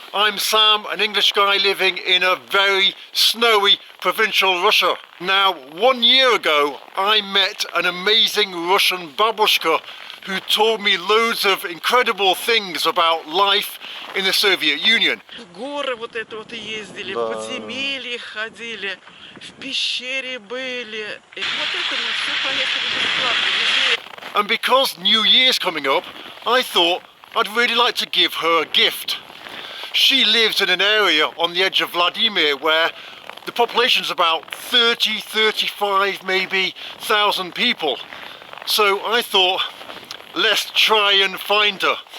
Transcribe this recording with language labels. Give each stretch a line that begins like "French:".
English: I'm Sam, an English guy living in a very snowy provincial Russia. Now, 1 year ago, I met an amazing Russian babushka who told me loads of incredible things about life in the Soviet Union.
Russian: В горы вот это вот ездили, в подземелье ходили, в пещере были. И вот это мы все поехали бесплатно.
English: And because New Year's coming up, I thought I'd really like to give her a gift. She lives in an area on the edge of Vladimir where the population's about 30, 35 maybe thousand people. So I thought, let's try and find her.